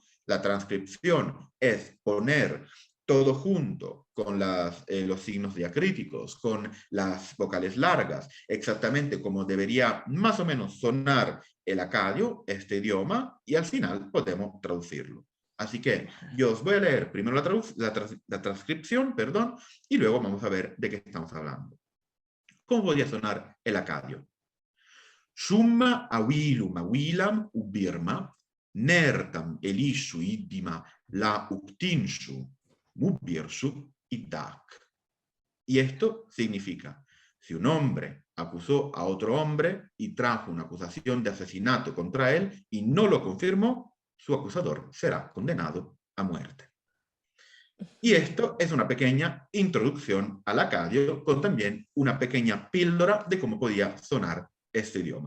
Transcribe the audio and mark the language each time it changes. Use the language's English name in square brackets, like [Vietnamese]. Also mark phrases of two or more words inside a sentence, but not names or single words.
[Spanish] La transcripción es poner todo junto con los signos diacríticos, con las vocales largas, exactamente como debería más o menos sonar el acadio, este idioma, y al final podemos traducirlo. Así que yo os voy a leer primero la transcripción, perdón, y luego vamos a ver de qué estamos hablando. ¿Cómo podría sonar el acadio? [Akkadian] Shumma awilum awilam ubirma, nertam elishu iddima la uktinshu, mubirsu iddak. [Spanish] Y esto significa, si un hombre acusó a otro hombre y trajo una acusación de asesinato contra él y no lo confirmó, su acusador será condenado a muerte. Y esto es una pequeña introducción al acadio, con también una pequeña píldora de cómo podía sonar este idioma.